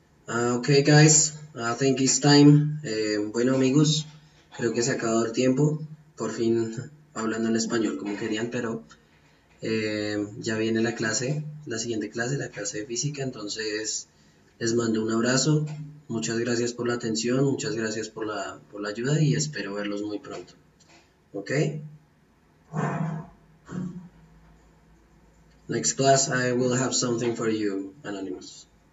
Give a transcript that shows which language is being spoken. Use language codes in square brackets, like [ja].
[en] Okay, guys, I think it's time. [es] Bueno, amigos, creo que se ha acabado el tiempo. Por fin hablando en español como querían, pero ya viene la clase, la siguiente clase, la clase de física. Entonces, les mando un abrazo. Muchas gracias por la atención, muchas gracias por la ayuda y espero verlos muy pronto. ¿Ok? [en] Next class, I will have something for you, Anonymous.